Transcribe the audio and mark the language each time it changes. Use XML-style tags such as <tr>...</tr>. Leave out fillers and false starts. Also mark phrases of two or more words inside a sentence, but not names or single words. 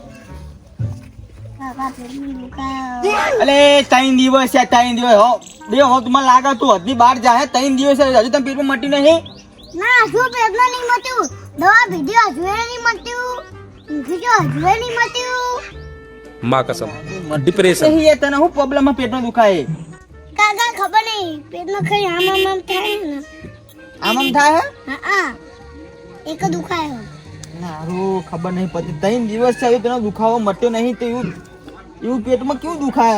<gu>કાકા પેટમાં દુખાય. અલે 3 દિવસ છે, 3 દિવસ હો દેવ. હો તમને લાગે તું હદની બહાર જાય. 3 દિવસ હજુ તમે પેટમાં મટી નહીં? ના હજુ પેટમાં નહીં મટ્યું. દવા પીધી હજુ નહીં મટ્યું. ઊંઘી હજુ નહીં મટ્યું.</gu> <hi>माँ कसम डिप्रेशन</hi> <gu>નહીં તને હું પ્રોબ્લેમ પેટમાં દુખાય? કાકા ખબર નહીં પેટમાં કઈ આમ થાય ને. આમ થાય હે? હા એક દુખાય. નારું ખબર નહીં પડતી. 3 દિવસ છે તને દુખાવો મટ્યો નહીં તો એવું પેટમાં કેવું દુખાય?</gu>